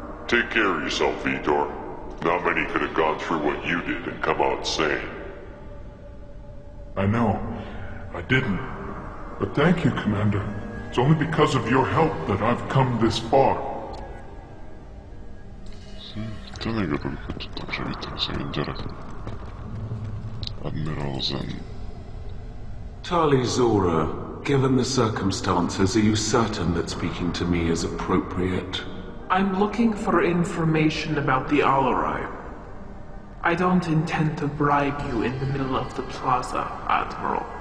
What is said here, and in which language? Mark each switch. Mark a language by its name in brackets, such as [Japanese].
[English] Take care of yourself, Vitor. Not many could have gone through what you did and come out sane. I know. I didn't. But thank you, Commander. It's only because of your help that I've come this far. [Hungarian] Tényleg örülök, hogy tudtam segíteni szegény gyerek. [English] Admiral Zen. Tali'Zorah, given the circumstances, are you certain that speaking to me is appropriate? I'm looking for information about the Alarai. I don't intend to bribe you in the middle of the plaza, Admiral.